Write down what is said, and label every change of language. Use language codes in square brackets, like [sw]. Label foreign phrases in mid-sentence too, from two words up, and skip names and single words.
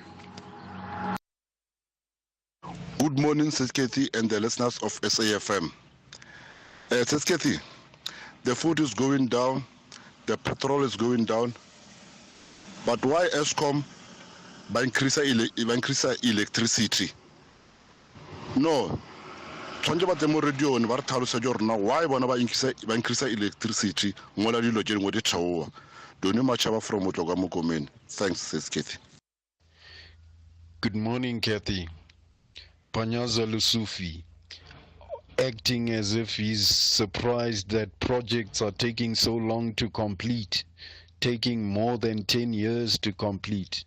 [en] Good morning, Sis Cathy and the listeners of SAFM. Sis Cathy, the food is going down, the petrol is going down, but why ESCOM increase electricity? No. [tn] Tshwantse ba tsemo radio ne ba re tlhalosa jo rona why bona ba [en] increase electricity [tn] ngola dilo tse dingwe di theoa. [en] Doni Machaba from Motloka Mokomeni. Thanks, Sis Cathy. Good morning, Cathy. Panyaza Lusufi, acting as if he's surprised that projects are taking so long to complete, taking more than 10 years to complete.